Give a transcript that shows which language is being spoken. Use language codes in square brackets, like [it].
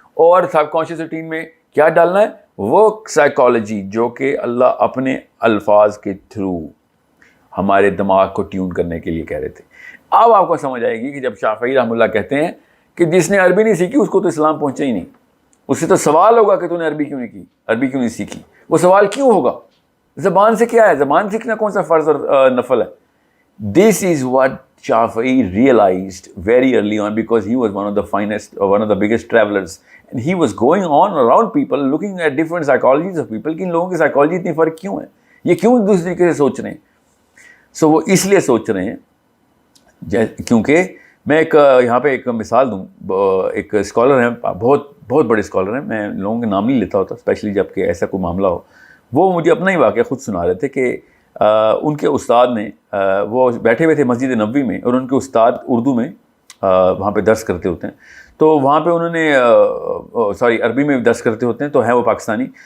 [ur] اور سب conscious routine میں کیا ڈالنا ہے, وہ سائیکالوجی جو کہ اللہ اپنے الفاظ کے تھرو ہمارے دماغ کو ٹیون کرنے کے لیے کہہ رہے تھے. اب آپ کو سمجھ آئے گی کہ جب شافعی رحمۃ اللہ کہتے ہیں کہ جس نے عربی نہیں سیکھی اس کو تو اسلام پہنچا ہی نہیں, اس سے تو سوال ہوگا کہ تو نے عربی کیوں نہیں کی, عربی کیوں نہیں سیکھی. وہ سوال کیوں ہوگا, زبان سے کیا ہے, زبان سیکھنا کون سا فرض اور نفل ہے. [en] this is what Shafi'i realized very early on, because he was one of the finest or one of the biggest travelers, and he was going on around people looking at different psychologies of people [ur] کہ ان لوگوں کی psychology اتنی فرق کیوں ہے, یہ کیوں ایک دوسرے طریقے سے سوچ رہے ہیں. سو وہ اس لیے سوچ رہے ہیں کیونکہ میں ایک یہاں پہ ایک مثال دوں. ایک اسکالر ہیں, بہت بڑے اسکالر ہیں, میں لوگوں کے نام نہیں لیتا ہوتا اسپیشلی جب کہ ایسا کوئی معاملہ ہو. وہ مجھے اپنا ہی واقعہ خود سنا رہے تھے کہ ان کے استاد نے, وہ بیٹھے ہوئے تھے مسجد نبوی میں, اور ان کے استاد اردو میں وہاں پہ درس کرتے ہوتے ہیں, تو وہاں پہ انہوں نے عربی میں درس کرتے ہوتے ہیں, تو ہیں وہ پاکستانی.